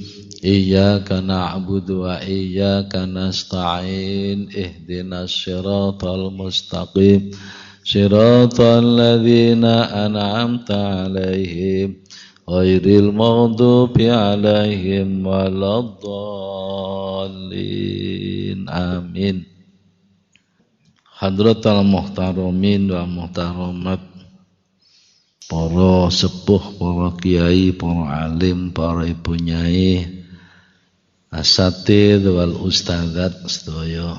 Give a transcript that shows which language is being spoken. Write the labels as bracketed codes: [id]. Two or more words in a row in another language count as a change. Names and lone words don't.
[ar] إياك نعبد وإياك نستعين. اهدنا الصراط المستقيم. صراط الذين أنعمت عليهم غير المغضوب عليهم ولا الضالين. Amin. حضرات المحترمين والمحترمات, [jv] para sepuh, para kiai, para alim, para ibu nyai, [ar] أساتذة والأستاذات [jv] sedaya.